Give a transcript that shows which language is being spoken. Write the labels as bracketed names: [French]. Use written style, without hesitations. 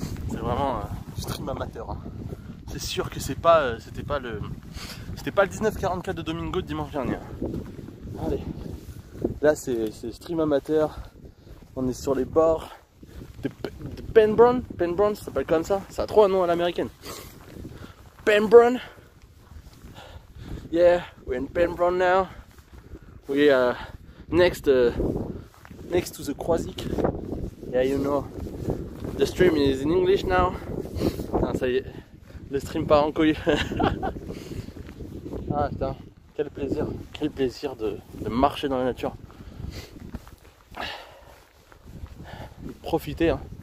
[French] C'est vraiment stream amateur. Hein. C'est sûr que c'était pas le 1944 de Domingo de dimanche dernier. Allez. Là c'est stream amateur. On est sur les bords de Pembroke. Pembroke, ça s'appelle comme ça. Ça a trop un nom à l'américaine. Pembroke. [English] Yeah, we're in Pembroke now. We are next to the Croisic. Yeah, you know. The stream is in English now. [French] Ah, ça y est, le stream part en couille. Ah putain, quel plaisir de marcher dans la nature. Profiter. Hein.